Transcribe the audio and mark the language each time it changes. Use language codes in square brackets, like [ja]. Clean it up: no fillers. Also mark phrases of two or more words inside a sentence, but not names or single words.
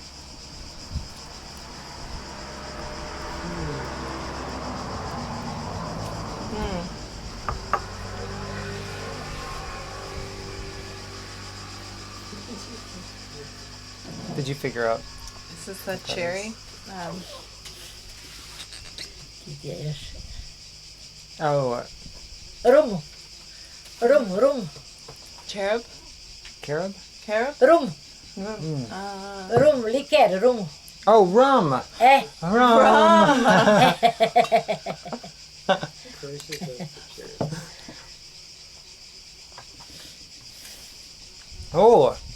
[en] Did you figure out? This is the cherry. Oh, Rum. Rum. Cherub? carob? Carob? Rum. Mm. Rum, liqueur, rum. Oh, rum. Rum. Oh.